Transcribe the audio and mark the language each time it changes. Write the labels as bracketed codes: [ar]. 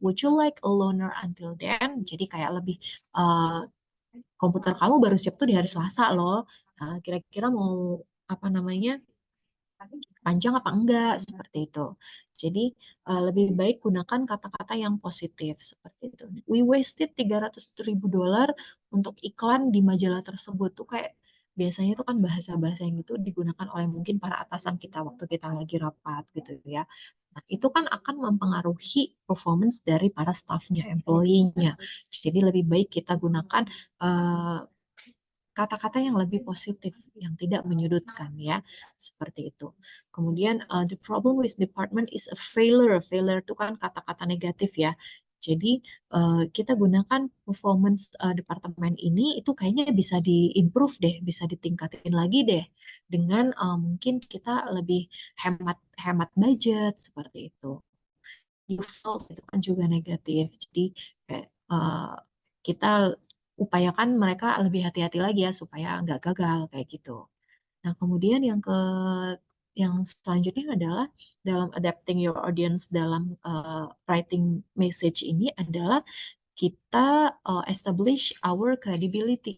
[en] Would you like a loaner until then? [id] Jadi kayak lebih uh, komputer kamu baru siap tuh di hari Selasa loh. Kira-kira mau apa namanya panjang apa enggak seperti itu. Jadi lebih baik gunakan kata-kata yang positif seperti itu. [en] We wasted $300,000 [id] untuk iklan di majalah tersebut tuh kayak biasanya tuh kan bahasa-bahasa yang itu digunakan oleh mungkin para atasan kita waktu kita lagi rapat gitu ya. Nah, itu kan akan mempengaruhi performance dari para staffnya, employee-nya. Jadi lebih baik kita gunakan eh, kata-kata yang lebih positif, yang tidak menyudutkan ya, seperti itu. Kemudian [en] the problem with department is a failure. [id] Failure itu kan kata-kata negatif ya. Jadi kita gunakan performance departemen ini itu kayaknya bisa diimprove deh, bisa ditingkatin lagi deh dengan mungkin kita lebih hemat hemat budget seperti itu. Default itu kan juga negatif. Jadi kayak kita upayakan mereka lebih hati-hati lagi ya supaya nggak gagal kayak gitu. Nah, kemudian yang selanjutnya adalah dalam [en] adapting your audience [id] dalam writing message ini adalah kita [en] establish our credibility.